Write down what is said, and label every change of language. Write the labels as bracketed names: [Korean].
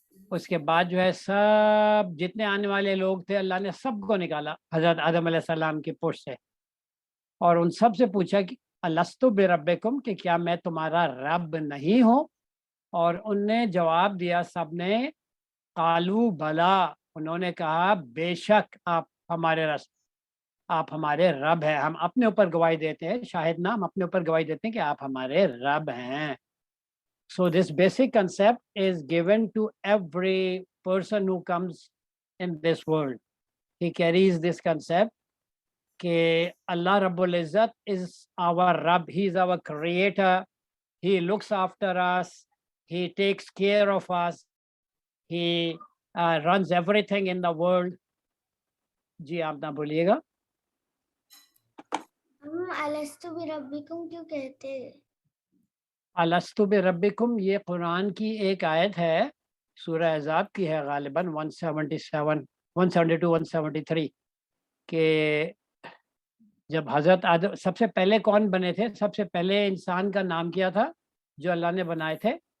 [Urdu] اس کے بعد جو ہے سب جتنے آنے والے لوگ تھے اللہ نے سب کو نکالا حضرت آدم علیہ السلام کی پشت سے, اور ان سب سے پوچھا کہ [Arabic] الستو بربکم, [Urdu] کہ کیا میں تمہارا رب نہیں ہوں؟ اور ان نے جواب دیا سب نے, [Arabic] قالو بلا, [Urdu] انہوں نے کہا بے شک آپ ہمارے رب ہیں. ہم اپنے اوپر گواہی دیتے ہیں, [Arabic] شاہد نہ, [Urdu] ہم اپنے اوپر گواہی دیتے ہیں کہ آپ ہمارے رب ہیں. [English] So this basic concept is given to every person who comes in this world. He carries this concept کہ Allah Rabbul Izzat is our Rabb. He is our creator. He looks after us. He takes care of us. He runs everything in the world. [Urdu] جی آپ نہ بولیے گا. ہم الستو بربکم کیوں کہتے ہیں؟ [Arabic] الستو بربکم [Urdu] یہ قرآن کی ایک آیت ہے, سورہ احزاب کی ہے غالباً 177 172 173, کہ جب حضرت آدم سب سے پہلے کون بنے تھے, سب سے پہلے انسان کا نام کیا تھا جو اللہ نے بنائے تھے؟